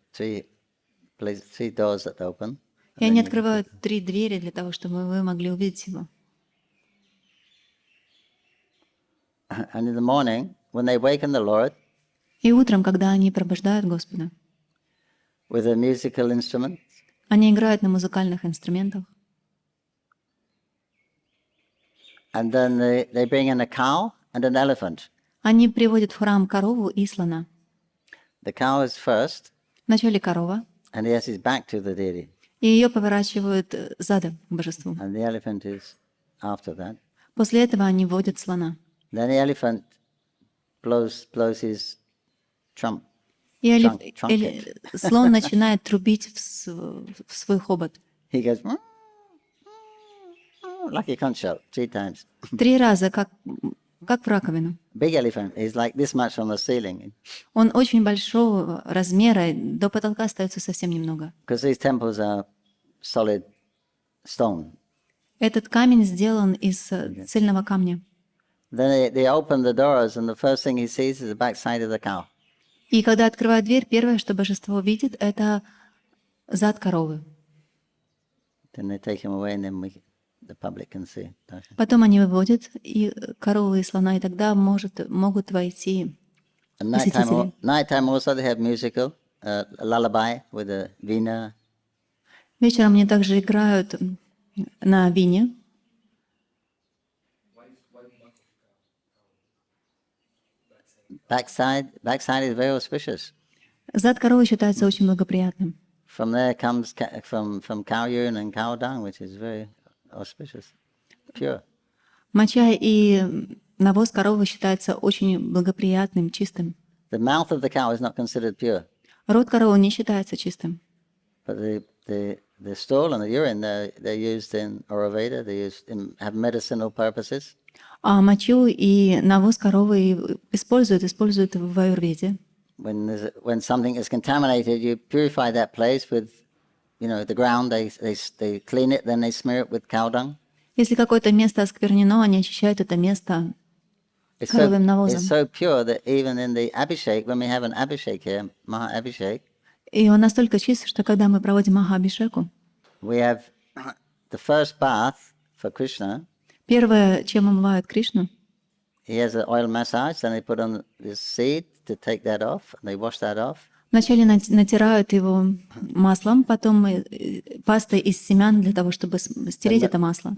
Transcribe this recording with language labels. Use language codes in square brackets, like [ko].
[en] 3 doors that open. [ru] И они открывают 3 двери для того, чтобы вы могли увидеть его. [en] And in the morning, when they waken the Lord, [ru] и утром, когда они пробуждают Господа, [en] with a musical instrument, [ru] они играют на музыкальных инструментах. [en] And then they bring in a cow and an elephant. [ru] Они приводят в храм корову и слона. [en] The cow is first. [ru] Вначале корова. [en] And he has his back to the deity. [ru] И ее поворачивают задом к божеству. [en] And the elephant is after that. [ru] После этого они водят слона. [en] Then the elephant blows his trump. [ru] И слон начинает трубить в свой хобот. [en] He goes like a conch shell 3 times. [ru] 3 раза, как в раковину. [en] Big elephant is like this much from the ceiling. [ru] Он очень большого размера, до потолка остается совсем немного. [en] Because these temples are solid stone. [ru] Этот камень сделан из цельного камня. [en] Then they open the doors, and the first thing he sees is the backside of the cow. [ru] И когда открывают дверь, первое, что божество видит, это зад коровы. [en] Then they take him away, and then the public can see. [ru] Потом они выводят и коровы, и слона, и тогда могут войти посетители. [en] Nighttime also they have musical lullaby with a veena. [ru] Вечером они также играют на вине. [en] Backside is very auspicious. [ru] Зад коровы считается очень благоприятным. [en] From there comes from cow urine and cow dung, which is very auspicious, pure. [ru] Моча и навоз коровы считается очень благоприятным, чистым. [en] The mouth of the cow is not considered pure. [ru] Рот коровы не считается чистым. [en] But the stool and the urine, they're used in Ayurveda. They have medicinal purposes. [ru] А мочу и навоз коровы используют в аюрведе. [en] when something is contaminated, you purify that place with, the ground. They clean it, then they smear it with cow dung. [ru] Если какое-то место осквернено, они очищают это место коровьим навозом. [en] It's so pure that even in the abhishek, when we have an abhishek here, Maha Abhishek, [ru] И он настолько чист, что когда мы проводим Маха-абхишеку, [en] we have the first bath for Krishna. [ru] первое, чем омывают Кришну, [en] He has an oil massage, then they put on this seed to take that off, and they wash that off. [ru] вначале натирают его маслом, потом пастой из семян для того, чтобы стереть это масло.